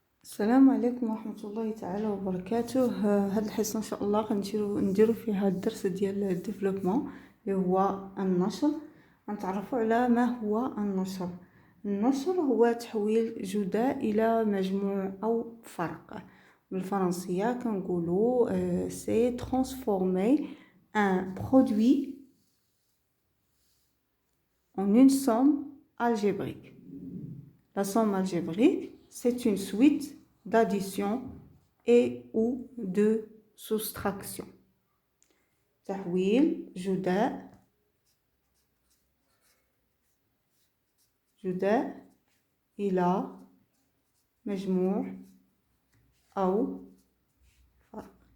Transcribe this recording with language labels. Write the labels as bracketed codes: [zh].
[ar] السلام عليكم ورحمة الله تعالى وبركاته. هاد الحصة ان شاء الله نديرو فيها الدرس ديال الديفلوبمون اللي هو النشر. غنتعرفوا على ما هو النشر. النشر هو تحويل جداء الى مجموع او فرق. بالفرنسية كنقولوا سي [fr] transformer un produit en une somme algébrique. La somme algébrique, c'est une suite d'addition et ou de soustraction. [ar] تحويل جداء إلى مجموع أو فرق.